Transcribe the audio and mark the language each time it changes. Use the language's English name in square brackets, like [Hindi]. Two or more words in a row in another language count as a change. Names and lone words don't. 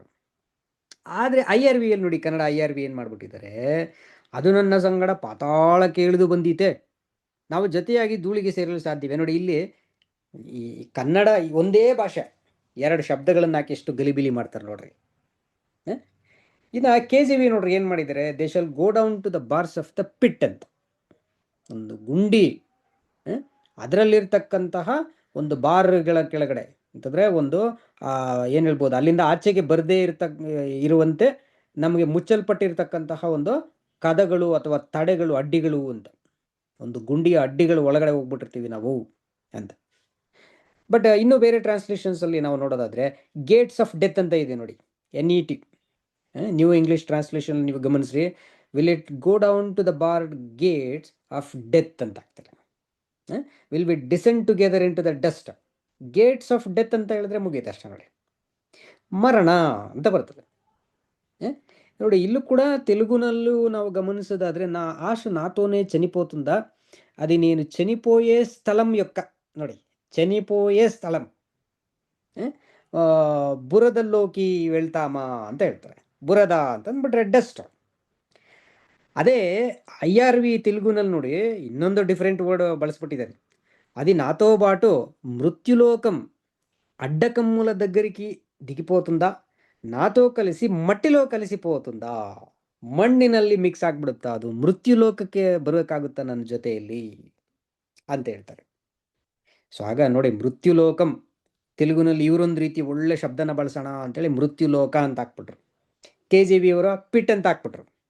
[Kannada] ಆದ್ರೆ IRV ಅಲ್ಲಿ ನೋಡಿ, ಕನ್ನಡ IRV ಏನ್ ಮಾಡ್ಬಿಟ್ಟಿದ್ದಾರೆ, ಅದು ನನ್ನ ಸಂಗಡ ಪಾತಾಳಕ್ಕೆ ಇಳಿದು ಬಂದೀತೆ, ನಾವು ಜೊತೆಯಾಗಿ ಧೂಳಿಗೆ ಸೇರಲು ಸಾಧ್ಯವೇ? ನೋಡಿ ಇಲ್ಲಿ ಈ ಕನ್ನಡ ಒಂದೇ ಭಾಷೆ 2 ಶಬ್ದಗಳನ್ನ ಹಾಕಿ ಎಷ್ಟು ಗಲಿಬಿಲಿ ಮಾಡ್ತಾರೆ ನೋಡ್ರಿ. ಇನ್ನ KJV ನೋಡ್ರಿ ಏನ್ ಮಾಡಿದ್ದಾರೆ, [English] they shall go down to the bars of the pit ಅಂತ. [Kannada] ಒಂದು ಗುಂಡಿ, ಅದರಲ್ಲಿರ್ತಕ್ಕಂತಹ ಒಂದು ಬಾರ್ಗಳ ಕೆಳಗಡೆ ಅಂತಂದ್ರೆ ಒಂದು ಏನ್ ಹೇಳ್ಬೋದು, ಅಲ್ಲಿಂದ ಆಚೆಗೆ ಬರದೇ ಇರುವಂತೆ ನಮಗೆ ಮುಚ್ಚಲ್ಪಟ್ಟಿರ್ತಕ್ಕಂತಹ ಒಂದು ಕದಗಳು ಅಥವಾ ತಡೆಗಳು, ಅಡ್ಡಿಗಳು ಅಂತ. ಒಂದು ಗುಂಡಿಯ ಅಡ್ಡಿಗಳು ಒಳಗಡೆ ಹೋಗ್ಬಿಟ್ಟಿರ್ತೀವಿ ನಾವು ಅಂತ. ಬಟ್ ಇನ್ನು ಬೇರೆ ಟ್ರಾನ್ಸ್ಲೇಷನ್ಸ್ ಅಲ್ಲಿ ನಾವು ನೋಡೋದಾದ್ರೆ [English] gates of death [Kannada] ಅಂತ ಇದೆ ನೋಡಿ, NET ನ್ಯೂ ಇಂಗ್ಲಿಷ್ ಟ್ರಾನ್ಸ್ಲೇಷನ್ ನೀವು ಗಮನಿಸ್ರಿ, [English] will it go down to the barred gates of death [Kannada] ಅಂತ ಆಗ್ತಾರೆ. [English] will be descend together in to the dust. gates of death [Kannada] ಅಂತ ಹೇಳಿದ್ರೆ ಮುಗೀತು ಅಷ್ಟೇ ನೋಡಿ. ಮರಣ ಅಂತ ಬರ್ತದೆ. ನೋಡಿ, ಇಲ್ಲೂ ಕೂಡ ತೆಲುಗುನಲ್ಲೂ ನಾವು ಗಮನಿಸೋದಾದ್ರೆ, [Telugu] ఆశ నాతోనే చనిపోతుందా, అది నేను చనిపోయే స్థలం యొక్క, ನೋಡಿ, చనిపోయే స్థలం, ಬುರದಲ್ಲೋಕಿ వెళ్తామా [Kannada] ಅಂತ ಹೇಳ್ತಾರೆ. ಬುರದ ಅಂತ ಅಂದ್ಬಿಟ್ರೆ ಡಸ್ಟ್. అదే IRV తెలుగుನಲ್ಲಿ ನೋಡಿ ಇನ್ನೊಂದು [English] different word [Kannada] ಬಳಸ್ಬಿಟ್ಟಿದ್ದಾರೆ. [Telugu] అది నాతో పాటు మృత్యులోకం అడ్డకమ్ముల దగ్గరికి దిగిపోతుందా, నాతో కలిసి ಮಟ್ಟಿಲೋ ಕಲಿಸಿపోతుందా, [Kannada] ಮಣ್ಣಿನಲ್ಲಿ ಮಿಕ್ಸ್ ಆಗ್ಬಿಡುತ್ತಾ, ಅದು ಮೃತ್ಯುಲೋಕಕ್ಕೆ ಬರೋಕ್ಕಾಗುತ್ತಾ ನನ್ನ ಜೊತೆಯಲ್ಲಿ ಅಂತ ಹೇಳ್ತಾರೆ. ಸೊ ಆಗ ನೋಡಿ, ಮೃತ್ಯುಲೋಕಂ ತೆಲುಗುನಲ್ಲಿ ಇವರೊಂದು ರೀತಿ ಒಳ್ಳೆ ಶಬ್ದನ ಬಳಸೋಣ ಅಂತೇಳಿ ಮೃತ್ಯುಲೋಕ ಅಂತ ಹಾಕ್ಬಿಟ್ರು. KJV ಅವರ ಪಿಟ್ ಅಂತ ಹಾಕ್ಬಿಟ್ರು.